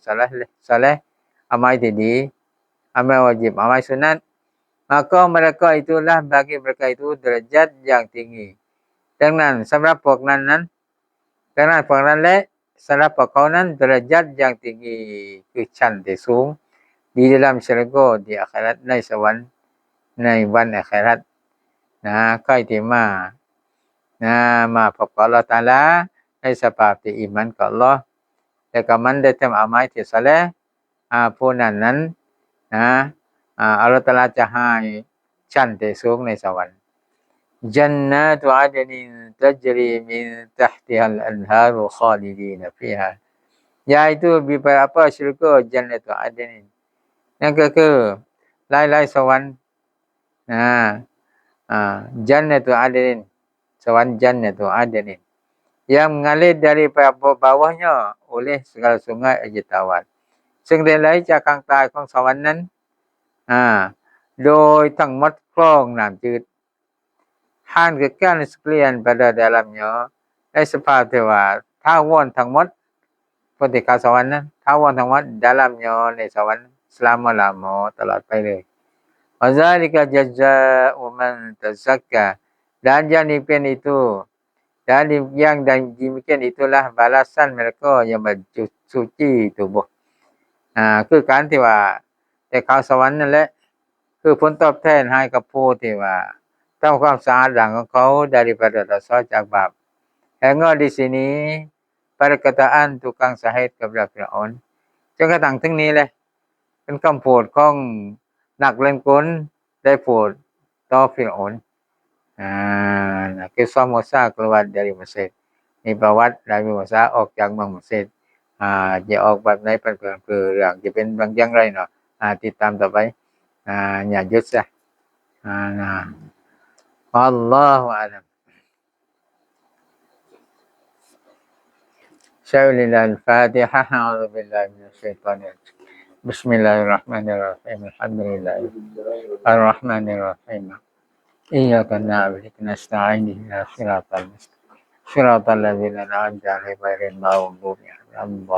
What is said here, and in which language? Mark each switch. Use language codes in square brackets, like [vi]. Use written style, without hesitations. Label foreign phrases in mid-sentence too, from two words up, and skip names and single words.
[ms] saleh [th] อามัลที่ดีอามัลวาญิบอามัลสุนัต [ms] maka mereka itulah bagi mereka itu derajat yang [th] tinggi ดังนั้นสำหรับพวกนั้นและสำหรับพวกเขานั้น [ms] derajat yang tinggi [th] คือชั้นที่สูง [ms] di dalam syurga di akhirat [th] ในสวรรค์ในวันอาคิเราะห์ใครที่มาพบกับอัลเลาะห์ตะอาลาในสภาพที่อีหมันกับอัลเลาะห์และก็มันได้ทำอามัลที่ซอเลห์ผู้นั้นอัลเลาะห์ตะอาลาจะให้ชั้นที่สูงในสวรรค์ [ar] جنات عدن تجري من تحتها الأنهار خالدين فيها [ms] ยาย tu beberapa syurga Jannatul Adn [th] นั่นก็คือหลายๆสวรรค์ [ms] Jannatul Adn สวรรค์ Jannatul Adn yang mengalir dari bawahnya oleh segala sungai air tawar [th] ซึ่งได้ไหล จากข้างใต้ของสวรรค์นั้นโดยทั้งหมดคลองน้ำจืด [ms] Han kekal sekalian pada dalamnya [th] ในสภาพที่ว่าถาวรทั้งห มดปฏิกาสวรรค์นั้นถาวรทั้งหมด dalamnya ในสวรรค์ selama-lama ตลอดไปเลย [ar] وكذلك جزاء من تزكى [th] dan [ms] yang demikian itu dan yang demikian itulah balasan mereka yang bersuci tubuh [th] คือการที่ว่าได้เข้าสวรรค์นั่นแหละคือผลตอบแทนให้กับผู้ที่ว่าทำความสะอาดร่างของเขา [ms] daripada dosa [th] จากบาป [ms] Hingga di sini perkataan tukang sahid kepada Firaun [th] จนกระทั่งถึงนี้แหละเป็นคำพูดของนักเล่นกลได้พูดต่อฟิรเอาน [ms] kisah Musa keluar dari Mesir [th] มีประวัติได้มีมุสาออกจากเมืองเมสิดจะออกแบบไหนเป็นเรื่องจะเป็นบางอย่างไรเนาะติดตามต่อไปอย่าหยุดซะ [ar] الله أعلم شيخ الفاتحة أعوذ بالله من الشيطان الرجيم بسم الله الرحمن الرحيم الحمد لله الرحمن الرحيم إياك نعبد وإياك نستعين اهدنا الصراط المستقيم صراط الذين أنعمت عليهم غير المغضوب عليهم